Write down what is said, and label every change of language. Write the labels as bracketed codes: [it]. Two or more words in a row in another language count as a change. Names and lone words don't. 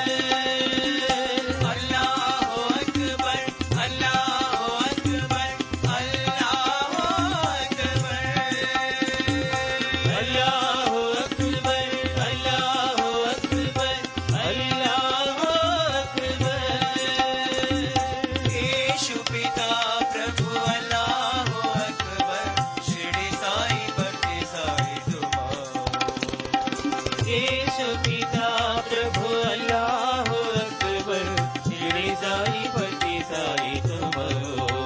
[ar] الله أكبر، الله أكبر، الله أكبر. الله أكبر، الله أكبر، الله أكبر. [hi] यीशु पिता प्रभु [ar] الله أكبر, [hi] शिरडी साई भक्ति साई तुम्हारो। यीशु पिता प्रभु [ar] الله أكبر, [hi] शिरडी साई भक्ति साई तुम्हारो।